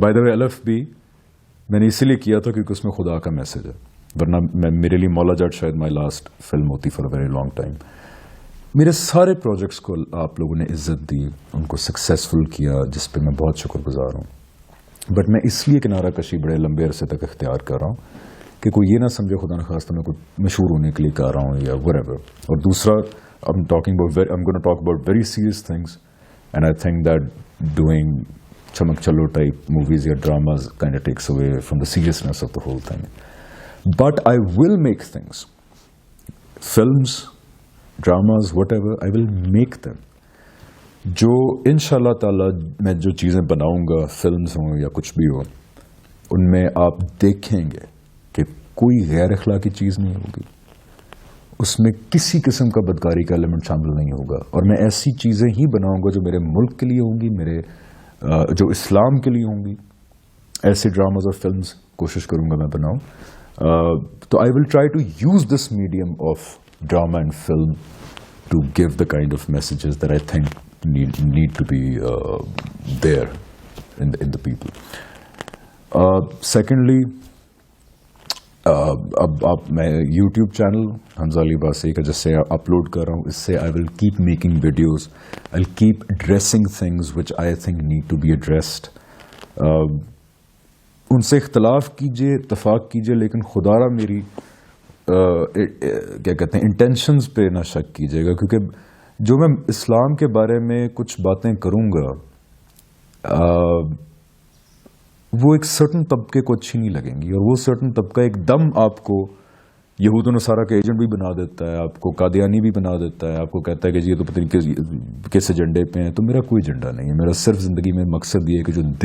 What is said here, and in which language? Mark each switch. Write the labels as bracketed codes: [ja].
[ur] By the وے الف بھی میں نے اسی لیے کیا تھا کیونکہ اس میں خدا کا میسج ہے، ورنہ میرے لیے مولا جٹ شاید [en] my last film [ur] ہوتی [en] For a very long time. [ur] میرے سارے پروجیکٹس کو آپ لوگوں نے عزت دی، ان کو سکسیسفل کیا، جس پہ میں بہت شکر گزار ہوں. بٹ میں اس لیے کنارہ کشی بڑے لمبے عرصے تک اختیار کر رہا ہوں کہ کوئی یہ نہ سمجھے خدا نخواستہ میں کوئی مشہور ہونے کے لیے کر رہا ہوں یا whatever. اور دوسرا [en] I'm going to talk about very serious things, and I think that doing chamak chalo type movies or dramas kind of takes away from the seriousness of the whole thing. But I will make things, films, dramas, whatever, I will make them. [ur] جو انشاءاللہ تعالی میں جو چیزیں بناؤں گا، films ہوں یا کچھ بھی ہو، ان میں آپ دیکھیں گے کہ کوئی غیر اخلاقی چیز نہیں ہوگی، اس میں کسی قسم کا بدکاری کا ایلیمنٹ شامل نہیں ہوگا. اور میں ایسی چیزیں ہی بناؤں گا جو میرے ملک کے لیے ہوں گی، میرے جو اسلام کے لیے ہوں گی. ایسے ڈراماز اور فلمز کوشش کروں گا میں بناؤں. [en] تو I will try to use this medium of drama and film to give the kind of messages that I think need to be there in the people. [ur] Secondly, اب میں یوٹیوب چینل حمزہ علی باسی کا جس سے اپلوڈ کر رہا ہوں، اس سے [en] I will keep making videos. I'll keep addressing things which I think need to be addressed. [ur] ان سے اختلاف کیجئے، اتفاق کیجئے، لیکن خدا را میری کیا کہتے ہیں انٹینشنز پہ نہ شک کیجئے گا، کیونکہ جو میں اسلام کے بارے میں کچھ باتیں کروں گا وہ ایک سرٹن طبقے کو اچھی نہیں لگیں گی، اور وہ سرٹن طبقہ ایک دم آپ کو یہود و نصارہ کا ایجنٹ بھی بنا دیتا ہے، آپ کو قادیانی بھی بنا دیتا ہے، آپ کو کہتا ہے کہ یہ تو پتہ نہیں کس ایجنڈے پہ ہیں. تو میرا کوئی ایجنڈا نہیں ہے. میرا صرف زندگی میں مقصد یہ ہے کہ جو